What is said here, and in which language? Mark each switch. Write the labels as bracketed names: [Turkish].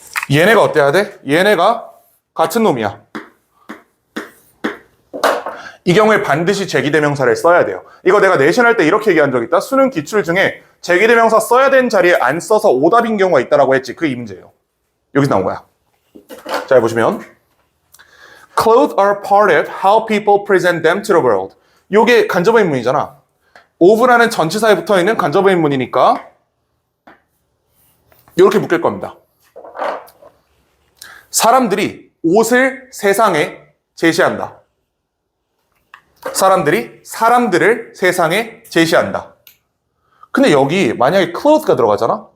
[Korean] 얘네가 어때야 돼? 얘네가 같은 놈이야. 이 경우에 반드시 제기대명사를 써야 돼요. 이거 내가 내신 할 때 이렇게 얘기한 적 있다. 수능 기출 중에 제기대명사 써야 되는 자리에 안 써서 오답인 경우가 있다라고 했지. 그게 이 문제예요. 여기서 나온 거야. 자, 보시면 [English] Clothes are part of how people present them to the world. [Korean] 요게 간접의문이잖아. of라는 전치사에 붙어있는 간접의문이니까 이렇게 묶일 겁니다. 사람들이 옷을 세상에 제시한다. 사람들을 세상에 제시한다. 근데 여기 만약에 clothes가 들어가잖아?